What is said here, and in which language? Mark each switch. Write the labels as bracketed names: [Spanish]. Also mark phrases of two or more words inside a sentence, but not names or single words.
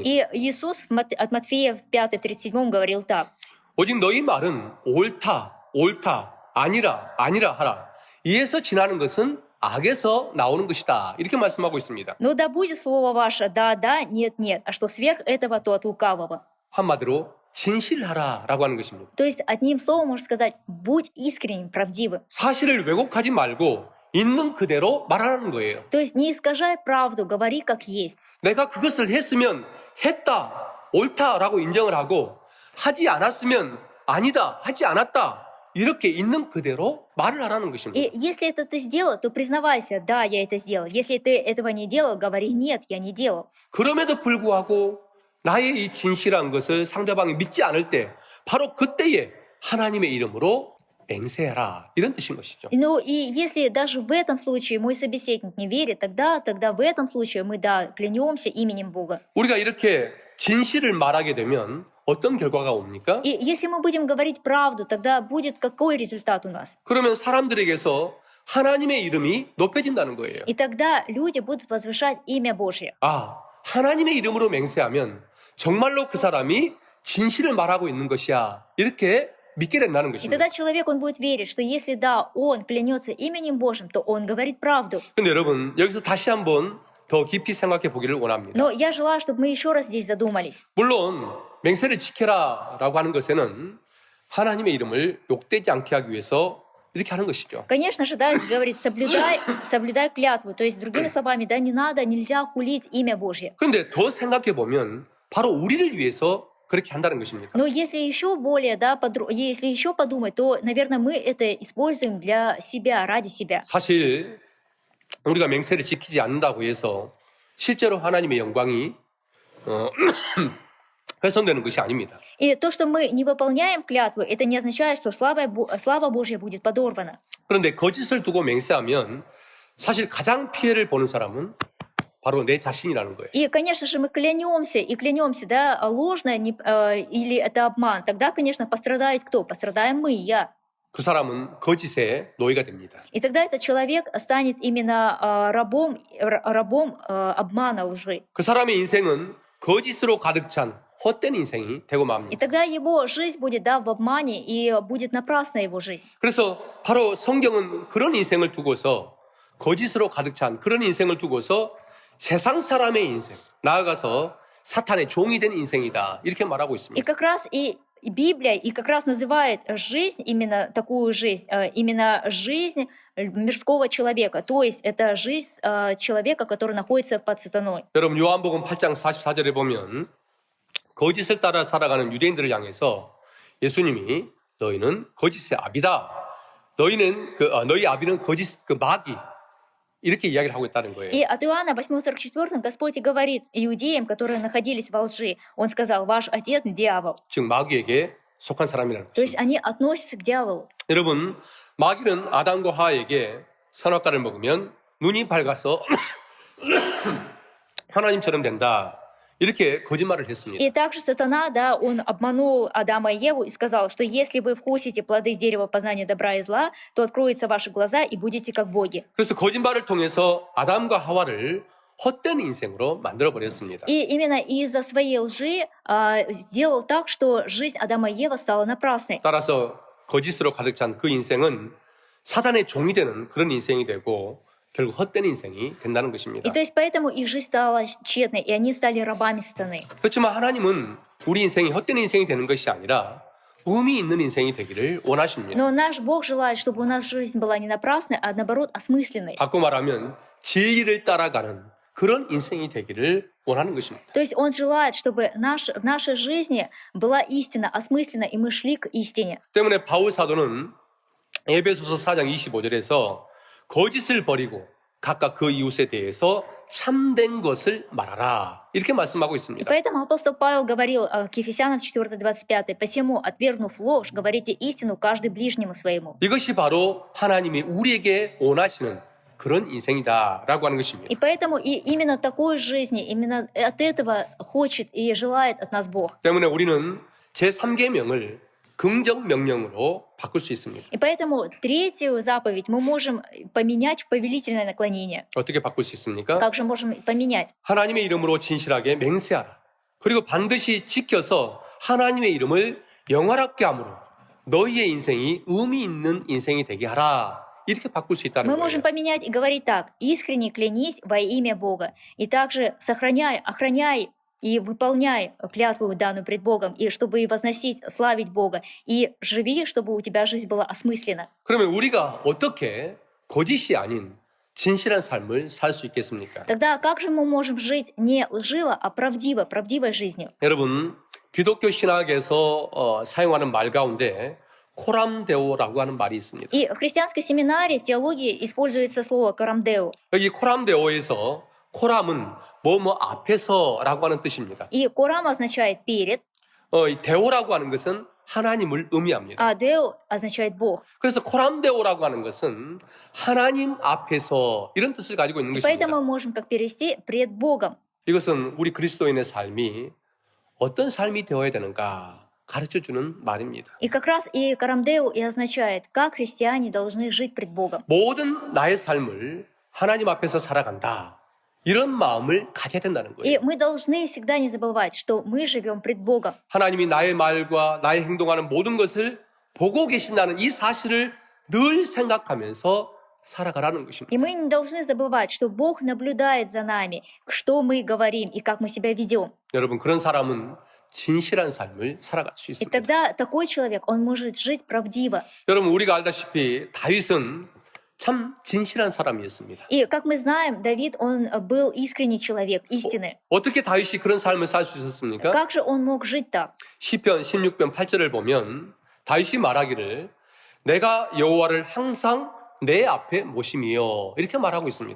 [Russian] И Иисус от Матфея в 5:37 говорил так. [Korean] 오직 너희 말은 옳다, 옳다, 아니라, 아니라 하라. 이에서 지나는 것은 악에서 나오는 것이다. 이렇게 말씀하고 있습니다. [Russian] Но да будет слово ваше да, да, нет, нет, а что сверх этого, то от лукавого. [Korean] 한마디로 진실하라라고 하는 것입니다. [Russian] То есть одним словом можно сказать, будь искренним, правдивым. [Korean] 사실을 왜곡하지 말고 있는 그대로 말하는 거예요. [Russian] То есть не искажай правду, говори как есть. [Korean] 내가 그것을 했으면 했다, 옳다라고 인정을 하고 하지 않았으면 아니다, 하지 않았다. 이렇게 있는 그대로 말을 하라는 것입니다. [Russian] И если это ты сделал, то признавайся, да, я это сделал. Если ты этого не делал, говори, нет, я не делал. [Korean] 그럼에도 불구하고 나의 이 진실한 것을 상대방이 믿지 않을 때 바로 그때에 하나님의 이름으로 맹세해라. 이런 뜻인 것이죠. [Russian] Ну и если даже в этом случае мой собеседник не верит, тогда в этом случае мы, да, клянемся именем Бога. [Korean] 우리가 이렇게 진실을 말하게 되면 어떤 결과가 옵니까? [Russian] И если мы будем говорить правду, тогда будет какой результат у нас? [Korean] 그러면 사람들에게서 하나님의 이름이 높여진다는 거예요. [Russian] И тогда люди будут возвышать имя Божье. [Korean] 아, 하나님의 이름으로 맹세하면 정말로 그 사람이 진실을 말하고 있는 것이야. 이렇게 믿게 된다는 [Russian] И [Korean] 것입니다. [Russian] тогда человек, он будет верить, что если да, он клянется именем Божьим, то он говорит правду. [Korean] 근데 여러분, 여기서 다시 한번 더 깊이 생각해 보기를 원합니다. [Russian] Но я желаю, чтобы мы еще раз здесь задумались. [Korean] 물론 맹세를 지켜라라고 하는 것에는 하나님의 이름을 욕되지 않게 하기 위해서 이렇게 하는 것이죠. [Russian] Конечно же, да, говорит, соблюдай клятву. То есть, другими словами, да, не надо, нельзя хулить имя Божье. [Korean] 그런데 더 생각해 보면 바로 우리를 위해서 그렇게 한다는 것입니다. [Russian] Но если еще более, да, если еще подумать, то, наверное, мы это используем для себя, ради себя. [Korean] 사실 우리가 맹세를 지키지 않는다고 해서 실제로 하나님의 영광이 훼손되는 것이 아닙니다. [Russian] И то, что мы не выполняем клятву, это не означает, что слава Божья будет подорвана. [Korean] 그런데 거짓을 두고 맹세하면 사실 가장 피해를 보는 사람은 바로 내 자신이라는 거예요. [Russian] И, конечно же, мы клянемся, да, ложно или это обман. Тогда, конечно, пострадает кто? Пострадаем мы, я. [Korean] 그 사람은 거짓의 노예가 됩니다. [Russian] И тогда этот человек станет именно рабом обмана, лжи. [Korean] 그 사람의 인생은 거짓으로 가득 찬 헛된 인생이 되고 [Russian] И [Korean] 맙니다. [Russian] тогда его жизнь будет, да, в обмане, и будет напрасна его жизнь. [Korean] 그래서 바로 성경은 그런 인생을 두고서 거짓으로 가득 찬 그런 인생을 두고서 세상 사람의 인생, 나아가서 사탄의 종이 된 인생이다. 이렇게 말하고 [Russian] И [Korean] 있습니다. [Russian] как раз и Библия и как раз называет жизнь, именно такую жизнь, именно жизнь мирского человека. То есть это жизнь человека, который находится под сатаной. [Korean] 여러분 요한복음 8장 44절에 보면 거짓을 따라 살아가는 유대인들을 향해서 예수님이 너희는 거짓의 아비다. 너희는 너희 아비는 거짓 마귀. 이렇게 이야기를 하고 있다는 거예요. [Russian] И от Иоанна 8:44 Господь и говорит иудеям, которые находились во лжи, Он сказал, ваш отец дьявол. [Korean] 즉 마귀에게 속한 사람이라는 [Russian] То есть [Korean] 것입니다. [Russian] они относятся к дьяволу. [Korean] 여러분 마귀는 아담과 하와에게 선악과를 먹으면 눈이 밝아서 하나님처럼 된다. 이렇게 거짓말을 했습니다. [Russian] И также сатана, да, он обманул Адама и Еву и сказал, что если вы вкусите плоды с дерева познания добра и зла, то откроются ваши глаза и будете как боги. [Korean] 그래서 거짓말을 통해서 아담과 하와를 헛된 인생으로 만들어 버렸습니다. [Russian] И именно из-за своей лжи сделал так, что жизнь Адама и Евы стала напрасной. [Korean] 따라서 거짓으로 가득 찬 그 인생은 사단의 종이 되는 그런 인생이 되고 결국 헛된 인생이 된다는 것입니다. [Russian] И то есть поэтому их жизнь стала тщетной, и они стали рабами сатаны. [Korean] 그렇지만 하나님은 우리 인생이 헛된 인생이 되는 것이 아니라 의미 있는 인생이 되기를 원하십니다. [Russian] Но наш Бог желает, чтобы у нас жизнь была не напрасной, а наоборот осмысленной. [Korean] 바꿔 말하면 진리를 따라가는 그런 인생이 되기를 원하는 것입니다. [Russian] То есть Он желает, чтобы в нашей жизни была истина осмыслена, и мы шли к истине. [Korean] 때문에 바울 사도는 에베소서 4장 25절에서 거짓을 버리고 각각 그 이웃에 대해서 참된 것을 말하라. 이렇게 말씀하고 [Russian] И [Korean] 있습니다. [Russian] поэтому апостол Павел говорил к Ефесянам 4:25, «Посему, отвергнув ложь, говорите истину каждый ближнему своему». [Korean] 이것이 바로 하나님이 우리에게 원하시는 그런 인생이다라고 하는 것입니다. [Russian] И поэтому и именно такой жизни, именно от этого хочет и желает от нас Бог. [Korean] 때문에 우리는 제3계명을 긍정 명령으로 바꿀 수 있습니다. [Russian] И поэтому третью заповедь мы можем поменять в повелительное наклонение. [Korean] 어떻게 바꿀 수 있습니까? [Russian] Как же можем поменять? [Korean] 하나님의 이름으로 진실하게 맹세하라. 그리고 반드시 지켜서 하나님의 이름을 영화롭게 함으로 너희의 인생이 의미 있는 인생이 되게 하라. 이렇게 바꿀 수 있다는 [Russian] Мы [Korean] 거예요. [Russian] можем поменять и говорить так: искренне клянись во имя Бога. И также сохраняй, охраняй и выполняй клятву, данную пред Богом, и чтобы возносить, славить Бога. И живи, чтобы у тебя жизнь была осмыслена. [Korean] 그러면 우리가 어떻게 거짓이 아닌 진실한 삶을 살 수 있겠습니까? [Russian] Тогда как же мы можем жить не лживо, а правдиво, правдивой жизнью? [Korean] 여러분, 기독교 신학에서 사용하는 말 가운데 코람데오라고 하는 말이 있습니다. [Russian] И в христианской семинарии, в теологии используется слово «карамдеу». [Korean] 여기 코람데오에서 코람은 뭐뭐 앞에서라고 하는 뜻입니다. [Russian] И «корам» означает «перед», [Korean] 이 데오라고 하는 것은 하나님을 의미합니다. [Russian] а «деу» означает «бог». [Korean] 그래서 코람데오라고 하는 것은 하나님 앞에서 이런 뜻을 가지고 있는 [Russian] И [Korean] 것입니다. [Russian] поэтому мы можем как перевести «пред Богом». [Korean] 이것은 우리 그리스도인의 삶이 어떤 삶이 되어야 되는가 가르쳐주는 말입니다. [Russian] И как раз и «карамдеу» и означает, как христиане должны жить пред Богом. [Korean] 모든 나의 삶을 하나님 앞에서 살아간다. 이런 마음을 가져야 된다는 [Russian] И [Korean] 거예요. [Russian] мы должны всегда не забывать, что мы живем пред Богом. [Korean] 하나님이 나의 말과 나의 행동하는 모든 것을 보고 계신다는 이 사실을 늘 생각하면서 살아가라는 것입니다. [Russian] И мы не должны забывать, что Бог наблюдает за нами, что мы говорим и как мы себя ведем. [Korean] 여러분, 그런 사람은 진실한 삶을 살아갈 수 [Russian] И [Korean] 있습니다. [Russian] тогда такой человек, он может жить правдиво. [Korean] 여러분, 우리가 알다시피 다윗은 참 진실한 사람이었습니다. [Russian] И, как мы знаем, Давид, он был искренний человек, истины. [Korean] 어떻게 다윗이 그런 삶을 살 수 있었습니까? [Russian] Как же он мог жить так? [Korean] 시편 16편 8절을 보면 다윗이 말하기를 내가 여호와를 항상 내 앞에 모심이요 이렇게 말하고 있습니다.